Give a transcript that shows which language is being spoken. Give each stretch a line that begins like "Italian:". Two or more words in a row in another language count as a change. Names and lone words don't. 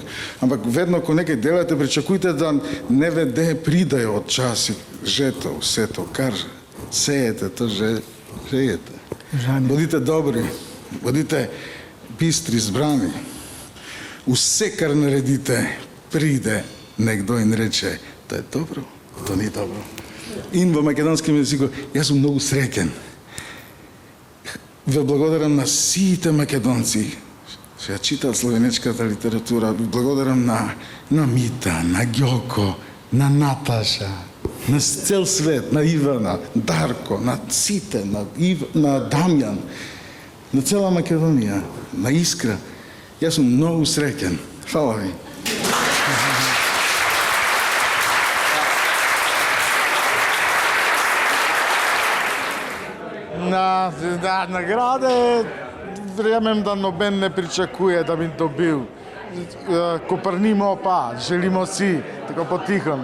Slovenian: Ampak vedno, ko nekaj delate, pričakujte, da nevede pridajo časi, že to, vse to, kar sejete, to že žejete. Bodite dobri, bodite bistri, zbrani. Vse, kar naredite, pride nekdo in reče, to je dobro, to ni dobro. In v makedonskem jeziku, jaz sem mnogo srečen.
Macedonian: Благодарам на сите македонци. Ще я читал словенечката литература. Благодарам на Мита, на Гьоко, на Наташа, на цел свет, на Ивана, Дарко, на сите, на Дамјан, на цела Македонија, на Искра. Јас сум многу среќен. Фала ви.
Slovenian: Na nagrade verjamem, da noben ne pričakuje, da bi dobil. Koprnimo pa, želimo si, tako potihem.